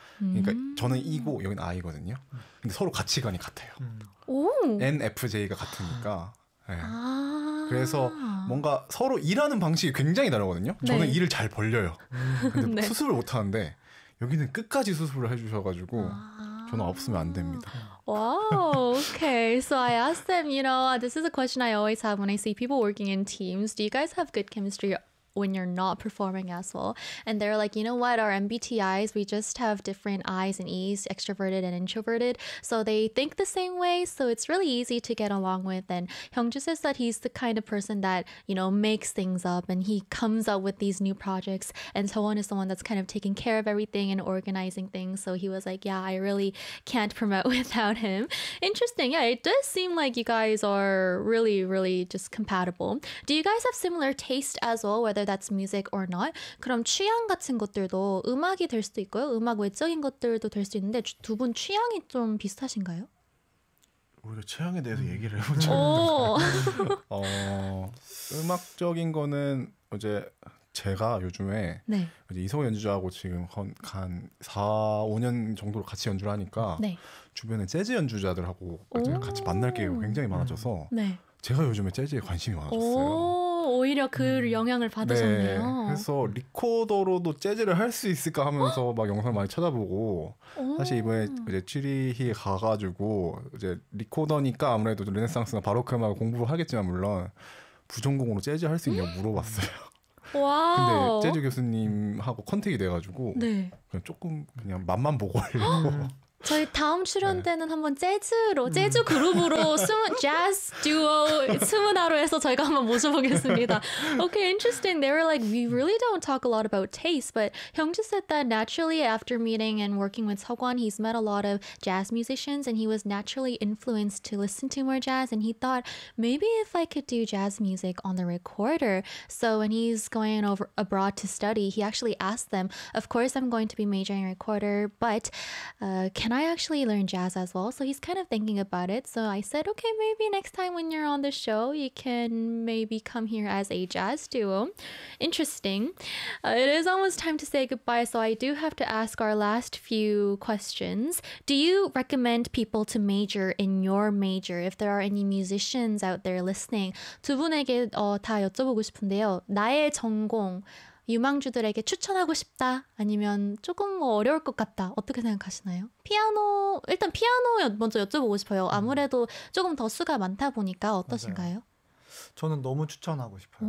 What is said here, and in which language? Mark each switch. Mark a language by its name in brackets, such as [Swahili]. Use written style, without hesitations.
[Korean] 그러니까 저는 E고 여기는 I거든요. 근데 서로 가치관이 같아요. 오. NFJ가 같으니까. 네. 그래서 아. 뭔가 서로 일하는 방식이 굉장히 다르거든요. 저는 일을 잘 벌려요. 근데 수습을 못 하는데 여기는 끝까지 수습을 해주셔가지고 저는 없으면 안 됩니다. [English] Wow, okay. So I asked them, you know, this is a question I always have when I see people working in teams. Do you guys have good chemistry when you're not performing as well? And they're like, you know what? Our MBTIs, we just have different I's and E's, extroverted and introverted. So they think the same way. So it's really easy to get along with. And Hyungju says that he's the kind of person that, you know, makes things up and he comes up with these new projects. And Seowon is the one that's kind of taking care of everything and organizing things. So he was like, yeah, I really can't promote without him. Interesting. Yeah, it does seem like you guys are really, really just compatible. Do you guys have similar taste as well? Whether that's music or not. [Korean] 그럼 취향 같은 것들도 음악이 될 수도 있고요. 음악 외적인 것들도 될수 있는데 두분 취향이 좀 비슷하신가요? 우리가 취향에 대해서 얘기를 해본 적이 오! 없는데. 음악적인 거는 이제 제가 요즘에 네. 이제 이성우 연주자하고 지금 한 4, 5년 정도로 같이 연주를 하니까 주변에 재즈 연주자들하고 같이 만날 기회가 굉장히 많아져서 네. 제가 요즘에 재즈에 관심이 많아졌어요. 오, 오히려 그 영향을 네. 받으셨네요. 그래서 리코더로도 재즈를 할수 있을까 하면서 막 영상을 많이 찾아보고, 사실 이번에 이제 취리히 가가지고, 이제 리코더니까 아무래도 르네상스나 바로크 음악을 공부를 하겠지만, 물론 부전공으로 재즈 할수 있냐고 물어봤어요. 근데 재즈 와우. 교수님하고 컨택이 돼가지고, 네. 그냥 조금 그냥 맛만 보고 하려고. 저희 다음 출연 때는 한번 재즈로, 재즈 그룹으로, 재즈 듀오, 스무나루에서 저희가 한번 모셔보겠습니다. [English] Okay, interesting. They were like, we really don't talk a lot about taste, but Hyung just said that naturally after meeting and working with Seokwon, he's met a lot of jazz musicians and he was naturally influenced to listen to more jazz. And he thought, maybe if I could do jazz music on the recorder. So when he's going over abroad to study, he actually asked them, of course, I'm going to be majoring in recorder, but can I actually learn jazz as well? So he's kind of thinking about it. So I said, okay, maybe next time when you're on the show, you can maybe come here as a jazz duo. Interesting. It is almost time to say goodbye. So I do have to ask our last few questions. Do you recommend people to major in your major if there are any musicians out there listening? [Korean] 두 분에게 다 여쭤보고 싶은데요. 나의 전공, 유망주들에게 추천하고 싶다? 아니면 조금 뭐 어려울 것 같다? 어떻게 생각하시나요? 피아노, 일단 피아노 먼저 여쭤보고 싶어요. 아무래도 조금 더 수가 많다 보니까 맞아요. 어떠신가요? 저는 너무 추천하고 싶어요.